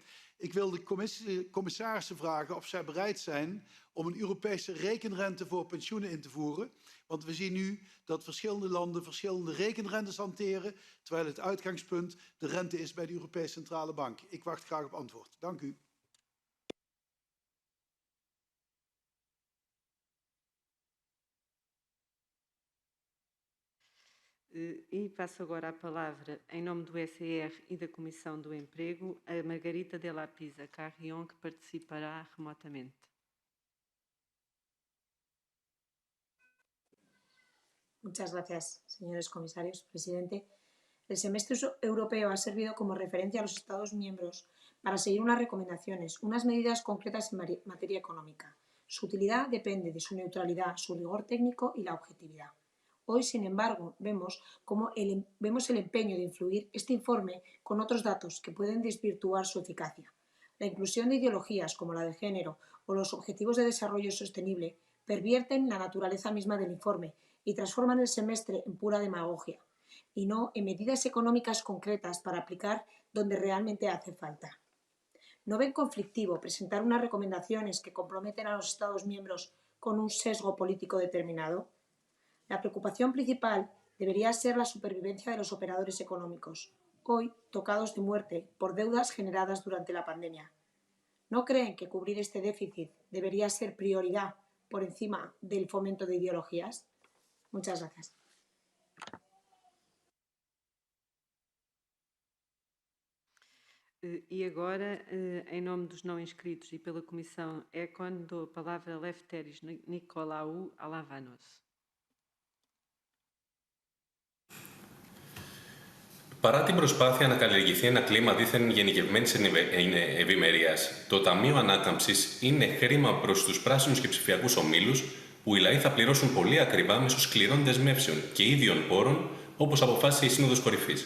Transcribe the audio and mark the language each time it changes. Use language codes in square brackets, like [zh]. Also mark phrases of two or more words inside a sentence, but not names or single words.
[nl] Ik wil de commissarissen vragen of zij bereid zijn om een Europese rekenrente voor pensioenen in te voeren. Want we zien nu dat verschillende landen verschillende rekenrentes hanteren, terwijl het uitgangspunt de rente is bij de Europese Centrale Bank. Ik wacht graag op antwoord. Dank u. [pt] E passo agora a palavra, em nome do SER e da Comissão do Emprego, a Margarita de la Pisa Carrion, que participará remotamente. [es] Muchas gracias, señores comisarios. Presidente, el semestre europeo ha servido como referencia a los Estados miembros para seguir unas recomendaciones, unas medidas concretas en materia económica. Su utilidad depende de su neutralidad, su rigor técnico y la objetividad. Hoy, sin embargo, vemos el empeño de influir este informe con otros datos que pueden desvirtuar su eficacia. La inclusión de ideologías como la de género o los objetivos de desarrollo sostenible pervierten la naturaleza misma del informe y transforman el semestre en pura demagogia y no en medidas económicas concretas para aplicar donde realmente hace falta. ¿No ven conflictivo presentar unas recomendaciones que comprometen a los Estados miembros con un sesgo político determinado? La preocupación principal debería ser la supervivencia de los operadores económicos, hoy tocados de muerte por deudas generadas durante la pandemia. ¿No creen que cubrir este déficit debería ser prioridad por encima del fomento de ideologías? Muchas gracias. [pt] E agora, em nome dos não inscritos e pela Comissão ECON, dou a palavra a Lefteris Nicolaou Alavanos. [el] Παρά την προσπάθεια να καλλιεργηθεί ένα κλίμα δίθεν γενικευμένης ευημερίας, το Ταμείο Ανάκαμψης είναι χρήμα προς τους πράσινους και ψηφιακούς ομίλους που οι λαοί θα πληρώσουν πολύ ακριβά μέσω σκληρών δεσμεύσεων και ίδιων πόρων, όπως αποφάσισε η Σύνοδος Κορυφής.